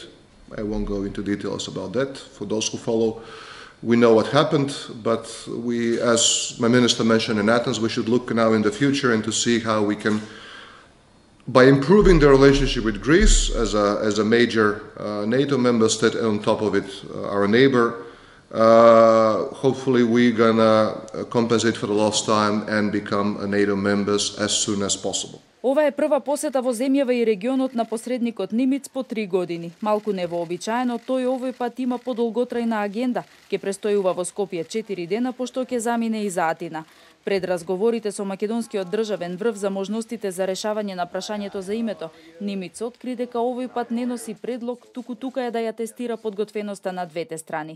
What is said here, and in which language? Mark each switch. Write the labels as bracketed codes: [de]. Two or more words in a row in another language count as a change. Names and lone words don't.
[en] I won't go into details about that. For those who follow, we know what happened, but we, as my minister mentioned in Athens, we should look now in the future and to see how we can, by improving the relationship with Greece as a major NATO member state, and on top of it our neighbor, hopefully we're gonna compensate for the lost time and become a NATO members as soon as possible. [mk] Ова е прва посета во земјава и регионот на посредникот Нимиц по 3 години. Малку невообичаено, тој овој пат има подолготрајна агенда. Ке престојува во Скопје 4 дена, пошто ќе замине и за Атина. Пред разговорите со македонскиот државен врв за можностите за решавање на прашањето за името, Нимиц откри дека овој пат не носи предлог, тука е да ја тестира подготвеноста на двете страни.